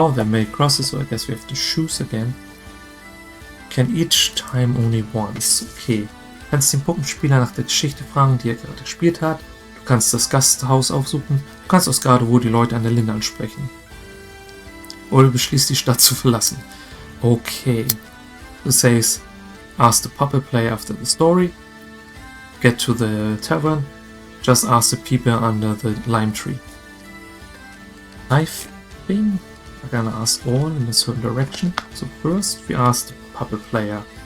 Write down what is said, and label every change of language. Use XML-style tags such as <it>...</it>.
<en>Oh, they're made crosses, so I guess we have to choose again. Can each time only once. Okay.</en> <de>Du kannst den Puppenspieler nach der Geschichte fragen, die er gerade gespielt hat. Du kannst das Gasthaus aufsuchen. Du kannst aus gerade wo die Leute an der Linde ansprechen. Oder beschließt die Stadt zu verlassen.</de> <en>Okay. It says, ask the puppet player after the story. Get to the tavern. Just ask the people under the lime tree. I think we're gonna ask all in a certain direction. So first we ask the puppet player.</en>